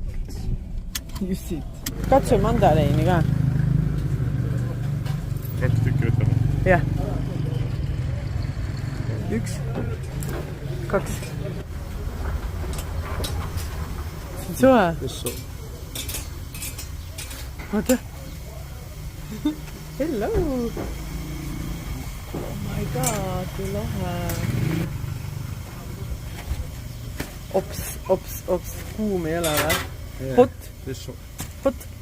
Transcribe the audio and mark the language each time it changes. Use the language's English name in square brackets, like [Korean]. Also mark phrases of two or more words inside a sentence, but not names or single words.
[Estonian] Just siit. Katsu mandariini ka. 2 tükki võtame. Jah. 1, 2. Soe. Oota. [English] Hello. Oh my god, [Estonian] kui lahe. Ops. Kuum ei ole või? [English] Hot. Hot.